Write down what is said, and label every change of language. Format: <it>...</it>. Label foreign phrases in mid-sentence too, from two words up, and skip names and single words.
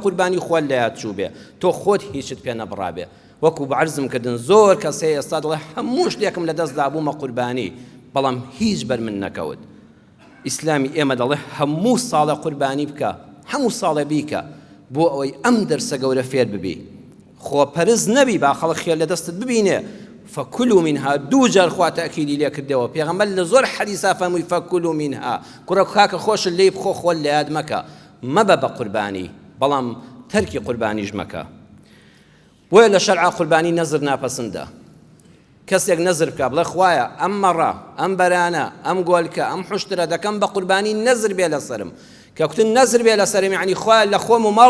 <ckb>قوربانی خۆت لە یاد چوو بێ تۆ خۆت هیچت پێ نەبڕابێ وەکو بەعرزم کردن زۆر کەس هەیە ئێستا دەڵێ هەموو شتێکم لە دەستدا بوومە قوربانی بەڵام هیچ بەر من نەکەوت ئیسلامی ئێمە دەڵێ هەموو ساڵە قوربانی بکە هەموو ساڵە بیکە بۆ ئەوەی ئەم دەرسە گەورە فێر ببی خۆپەرست نەبی با خەڵک خێر لە دەستت ببینێ</ckb> <ar>فكلوا منها</ar> <ckb>دوو جار خوا تأکیدی لێ کردەوە پێغەمبەر لە زۆر حەدیثا فەرمووی</ckb> <ar>فكلوا منها</ar> <ckb>کوڕە کاکە خۆشت لێی بخۆ خۆت لە یاد مەکە مەبە بە قوربانی بەڵام تەرکی قوربانیش مەکە بۆیە لە شەرعا قوربانی نەزر ناپەسەندە کەسێک نەزر بکە بڵێ خوایە ئەم مەڕە ئەم بەرانە ئەم گۆلکە ئەم حوشترە دەکەم بە قوربانی نەزر بێ لەسەرم کە کوتن نەزر بێ لەسەرم یعنی خوایە لە خۆم و ماڵ</ckb>